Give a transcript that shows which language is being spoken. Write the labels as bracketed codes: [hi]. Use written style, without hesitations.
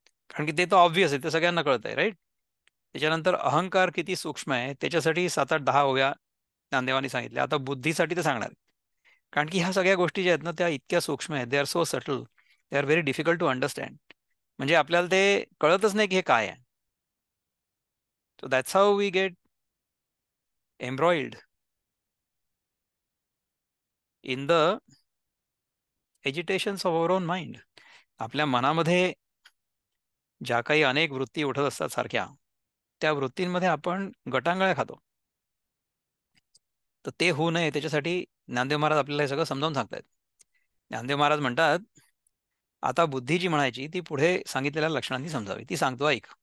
[mr] कारण की ते तर ऑब्व्हियस आहे, ते सगळ्यांना कळत आहे, राईट. त्याच्यानंतर अहंकार किती सूक्ष्म आहे त्याच्यासाठी 7-8-10 ओव्या ज्ञानदेवानी सांगितल्या. आता बुद्धीसाठी ते सांगणार, कारण की ह्या सगळ्या गोष्टी ज्या आहेत ना त्या इतक्या सूक्ष्म आहेत, [en] They are so subtle, they are very difficult to understand. [mr] म्हणजे आपल्याला ते कळतच नाही की हे काय आहे. [en] So that's how we get embroiled in the agitations of our own mind. [mr] आपल्या मनामध्ये ज्या काही अनेक वृत्ती उठत असतात सारख्या, त्या वृत्तींमध्ये आपण गटांगळ्या खातो. तर ते होऊ नये त्याच्यासाठी ज्ञानदेव महाराज आपल्याला हे सगळं समजावून सांगतायत. ज्ञानदेव महाराज म्हणतात, आता बुद्धी जी म्हणायची ती पुढे सांगितलेल्या लक्षणांनी समजावी, ती सांगतो ऐक.